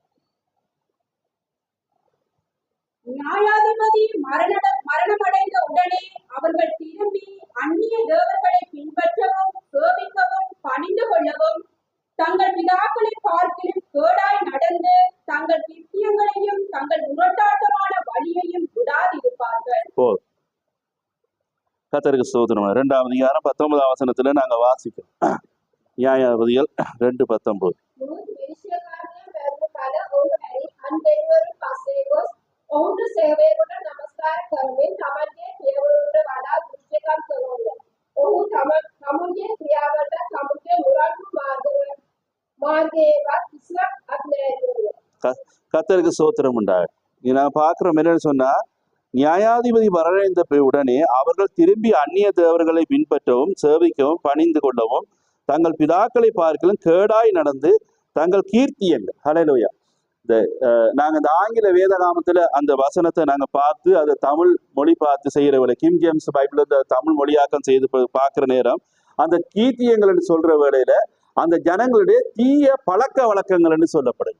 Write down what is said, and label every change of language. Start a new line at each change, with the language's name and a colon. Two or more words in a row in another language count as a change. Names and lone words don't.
Tamil: நியாயாதிபதி மரணமடைந்த உடனே அவர்கள் திரும்பி அந்நிய தேவர்களை பின்பற்றவும் சேவிக்கவும் பணிந்து கொள்ளவும் தங்கள் பிதாக்களை பார்க்கிலும் கேடாய் நடந்து தங்கள் கிருத்தியங்களையும் தங்கள் முரட்டாட்டமான வழியையும் விடாதிருப்பார்கள். கர்த்தருக்கு ஸ்தோத்திரம். 2ஆம் அதிகாரம் 19ஆம் வசனத்துல நாங்க வாசிக்கிறோம். நியாயாதிபதிகள் 2:19.
Sinhala: ඔවුන්ට සේවයට නමස්කාර කරමින් තමන්ගේ පියවරුන්ට වඩා දෘෂ්ටිකම් කළෝය. ඔහු තමුන්ගේ ක්‍රියාවට තමුන්ගේ මුරණ්ඩු මාර්ගයේවත් කිසිවක් අත්නෑරියෝය.
Tamil: கர்த்தருக்கு ஸ்தோத்திரம் உண்டாக. நான் பார்க்கிறோம் என்னன்னு சொன்னா, நியாயாதிபதி மரணடைந்த உடனே அவர்கள் திரும்பி அந்நிய தேவர்களை பின்பற்றவும் சேவிக்கவும் பணிந்து கொள்ளவும் தங்கள் பிதாக்களை பார்க்கலும் கேடாய் நடந்து தங்கள் கீர்த்தியங்கள். ஹல்லேலூயா. நாங்க இந்த ஆங்கில வேதநாமத்துல அந்த வசனத்தை நாங்க பார்த்து அதை தமிழ் மொழி பார்த்து செய்யற வேலை, கிங் ஜேம்ஸ் பைபிள் தமிழ் மொழியாக்கம் செய்து பார்க்கிற நேரம் அந்த கீர்த்தியங்கள் சொல்ற வேளையில அந்த ஜனங்களுடைய தீய பழக்க வழக்கங்கள் என்று சொல்லப்படுது.